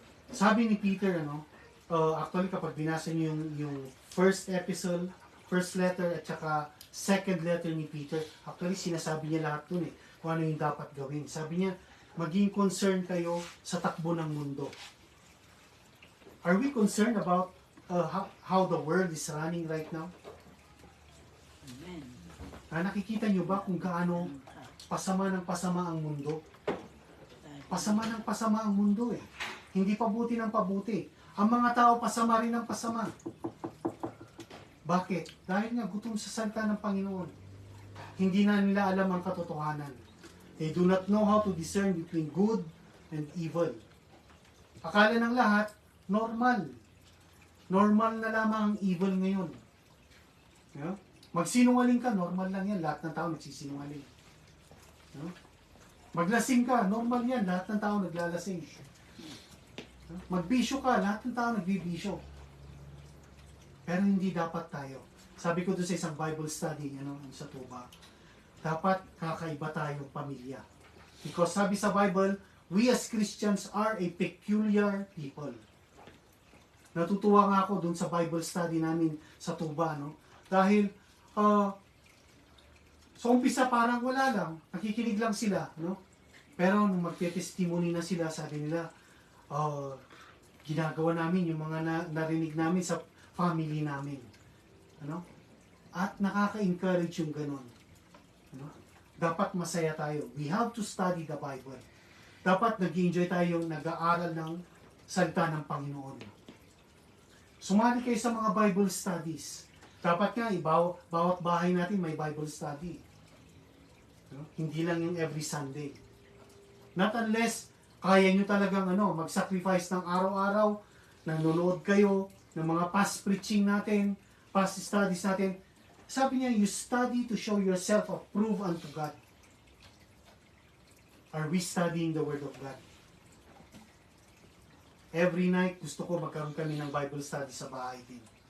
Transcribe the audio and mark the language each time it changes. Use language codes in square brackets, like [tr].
[tl] Sabi ni Peter, actually kapag binasa niyo yung first epistle, first letter at saka second letter ni Peter, actually sinasabi niya lahat dun kung ano yung dapat gawin. Sabi niya, maging concerned kayo sa takbo ng mundo. [en] Are we concerned about how the world is running right now? Amen. [tl] Nakikita niyo ba kung gaano pasama ng pasama ang mundo? Pasama ng pasama ang mundo eh. Hindi pabuti ng pabuti. Ang mga tao pasama rin ng pasama. Bakit? Dahil nga gutom sa salita ng Panginoon. Hindi na nila alam ang katotohanan. [en] They do not know how to discern between good and evil. [tl] Akala ng lahat, normal. Normal na lamang ang evil ngayon. Yeah? Magsinungaling ka, normal lang yan. Lahat ng tao nagsisinungaling. Yeah? Maglasing ka, normal yan. Lahat ng tao naglalasing. Magbisyo ka, lahat ng tao nagbibisyo. Pero hindi dapat tayo. Sabi ko doon sa isang Bible study, sa Tuba, dapat kakaiba tayong pamilya. [en] Because [tl] sabi sa [en] Bible, we as Christians are a peculiar people. [tl] Natutuwa nga ako doon sa Bible study namin sa Tuba, dahil sa umpisa parang wala lang, nakikinig lang sila, pero nung magte-testimony na sila, sabi nila, ginagawa namin yung mga narinig namin sa family namin. At nakaka-encourage yung ganun. Dapat masaya tayo. [en] We have to study the Bible. [tl] Dapat nag-enjoy tayo nag-aaral ng salita ng Panginoon. Sumali kayo sa mga Bible studies. Dapat nga, bawat bahay natin may Bible study. Hindi lang yung every Sunday. [en] Not unless [tl] kaya nyo talagang mag-sacrifice ng araw-araw, nanonood kayo ng mga past preaching natin, past studies natin. Sabi niya, [en] you study to show yourself approved unto God. Are we studying the Word of God? Every night, [tl] gusto ko magkaroon kami ng Bible study sa bahay din.